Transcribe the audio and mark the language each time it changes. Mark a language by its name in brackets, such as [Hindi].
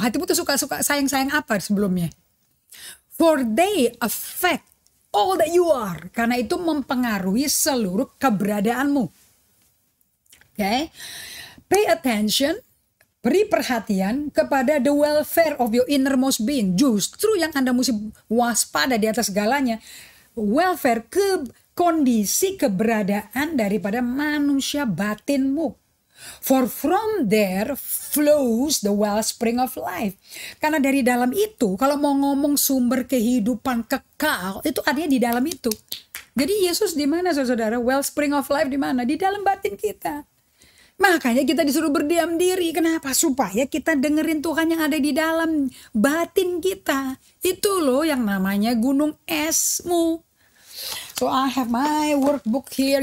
[Indonesian] Hatimu tuh suka-suka sayang-sayang apa sebelumnya? [English] For they affect all that you are. [Indonesian] Karena itu mempengaruhi seluruh keberadaanmu. Okay? [English] Pay attention, [Indonesian] beri perhatian kepada [English] the welfare of your innermost being. [Indonesian] Justru yang Anda mesti waspada di atas segalanya, welfare, kondisi keberadaan daripada manusia batinmu. [English] For from there flows the wellspring of life. [Indonesian] Karena dari dalam itu, kalau mau ngomong sumber kehidupan kekal, itu artinya di dalam itu. Jadi Yesus di mana saudara? Wellspring of life di mana? Di dalam batin kita. Makanya kita disuruh berdiam diri. Kenapa? Supaya kita dengerin Tuhan yang ada di dalam batin kita. Itu loh yang namanya gunung esmu. [English] So I have my workbook here.